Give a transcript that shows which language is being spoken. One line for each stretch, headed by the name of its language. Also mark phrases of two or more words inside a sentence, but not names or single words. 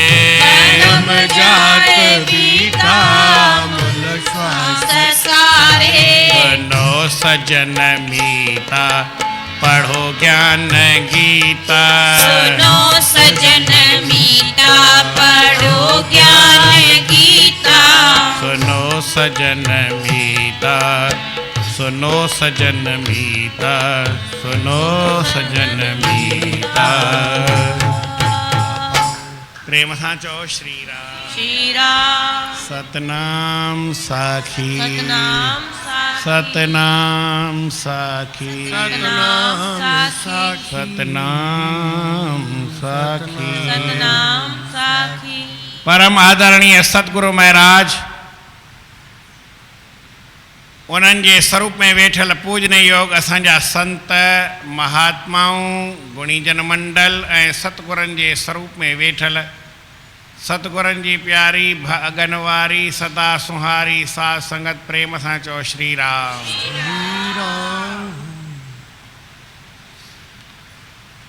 Hindi: जन्म जात बीता, अमूल श्वास सारे। सुनो सजन मीता, पढ़ो ज्ञान गीता। सुनो सजन मीता, पढ़ो ज्ञान गीता। सुनो सजन मीता, सुनो सजन मीता, सुनो सजन मीता।
Sindhi: प्रेम सां चओ श्री राम। श्री राम।
Hindi: सतनाम साखी, सतनाम साखी। सतनाम साखी, सतनाम साखी। सतनाम साखी। सतनाम साखी।
Sindhi: परम आदरणीय सतगुरु महाराज, उन्हनि जे स्वरूप में वेठल पूजने योग असांजा संत महात्माऊं, गुणीजन मंडल ऐं सतगुरनि जे स्वरूप में वेठल सतगुरनि जी प्यारी भगन वारी सदा सुहारी साध संगत, प्रेम सां चओ श्री राम।